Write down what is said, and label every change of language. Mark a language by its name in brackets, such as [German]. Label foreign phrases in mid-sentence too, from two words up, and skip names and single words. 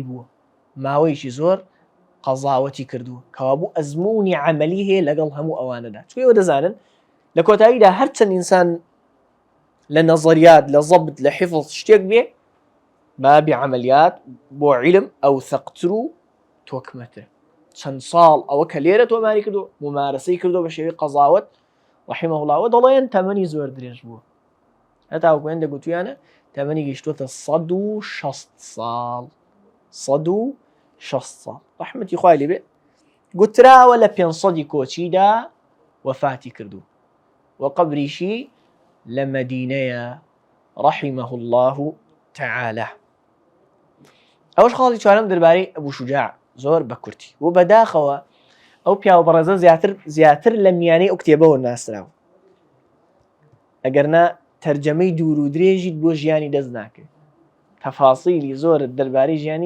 [Central Kurdish] بووە ماوەیەکی زۆر قەزاوەتی کردووە کەوا بوو ئەزموونی عەمەلی هەیە لەگەڵ هەموو ئەوانەدا چونکە ئێوە دەزانن لە کۆتاییدا هەرچەند ئینسان لە نەزەریات لە زەبط لە حیفظ شتێک بێ بابی عەمەلیات بۆ عیلم ئەو ثەقتر و تۆکمەتە چەند ساڵ ئەوە کە لێرە تۆماری کردو ممارەسەی کردو بە شێوەی قەزاوەت [Arabic] رحمه الله [Central Kurdish] و دەڵێن تەمەنی زۆر درێژ بووە هەتاوەکوێن دەگوتویانە تەمەنی گەیشتووەتە 160 ساڵ 160 ساڵ ڕەحمەتی خوای لێ بێ گوتراوە لە 500 کۆچیدا وەفاتی کردو و قەبریشی لە مەدینەیە [Arabic] رحمه الله تعالى [Central Kurdish] ئەوەش خاڵی چوارەم دەربارەی ئەبوو شوجاع زۆر بە کورتی و بەداخەوە ئەو پیاوە بەڕێزە زیاتر لە میانەی ئەو کتێبەوە ناسراوە ئەگەرنا تەرجەمەی دوور و درێژیت بۆ ژیانی دەست ناکەی تەفاسیلی زۆرت دەربارەی ژیانی